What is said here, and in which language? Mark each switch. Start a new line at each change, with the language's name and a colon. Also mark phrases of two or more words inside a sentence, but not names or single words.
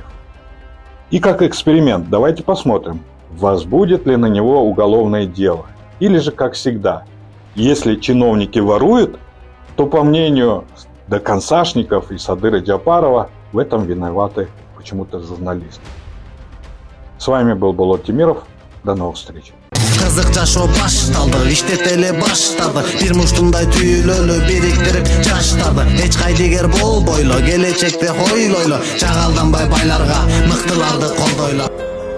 Russian: И как эксперимент, давайте посмотрим, возбудит ли на него уголовное дело. Или же, как всегда, если чиновники воруют, то, по мнению доконцашников и Садыра Джапарова, в этом виноваты почему-то журналисты. С вами был Болот Тимиров. До новых встреч.
Kyrgyz: Кызык жашоо башталды, иштет эле баштады. Бир муштундай түйүлөлү бириктирип жаштарды. Эч кайдыгер болбойло, келечекте хойлойло. Жагалданбай байларга, мыктыларды колдойло.